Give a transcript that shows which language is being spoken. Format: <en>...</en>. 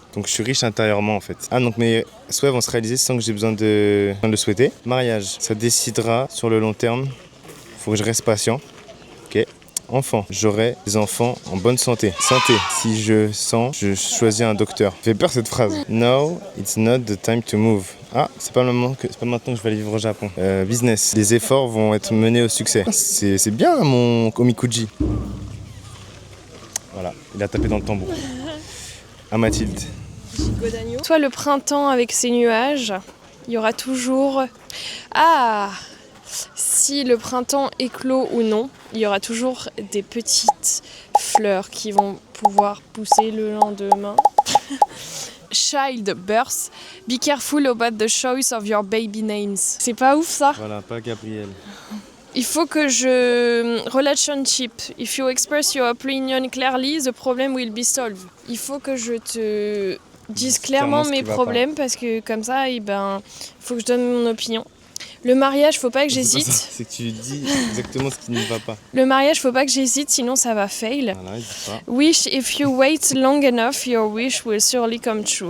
<fr>Donc je suis riche intérieurement en fait. Ah donc mes souhaits vont se réaliser sans que j'ai besoin de le souhaiter. Mariage. Ça décidera sur le long terme. Faut que je reste patient. Ok. Enfant, j'aurai des enfants en bonne santé. Santé, si je sens, je choisis un docteur. Fait peur cette phrase.</fr> <en>Now, it's not the time to move.</en> <fr>Ah, c'est pas maintenant que je vais aller vivre au Japon. Business, les efforts vont être menés au succès. C'est bien mon omikuji. Voilà, il a tapé dans le tambour. À Mathilde. Toi, le printemps avec ses nuages, il y aura toujours... Ah! Si le printemps éclot ou non, il y aura toujours des petites fleurs qui vont pouvoir pousser le lendemain.</fr> <en>Childbirth, be careful about the choice of your baby names.</en> <fr>C'est pas ouf ça? Voilà, pas Gabriel. Il faut que je... Relationship.</fr> <en>If you express your opinion clearly, the problem will be solved.</en> <fr>Il faut que je te dise clairement mes problèmes parce que comme ça, il faut que je donne mon opinion. Le mariage, faut pas que j'hésite. C'est que tu dis exactement ce qui ne va pas. Le mariage, faut pas que j'hésite, sinon ça va fail. Voilà, il dit pas.</fr> <en>Wish, if you wait long enough, your wish will surely come true.</en>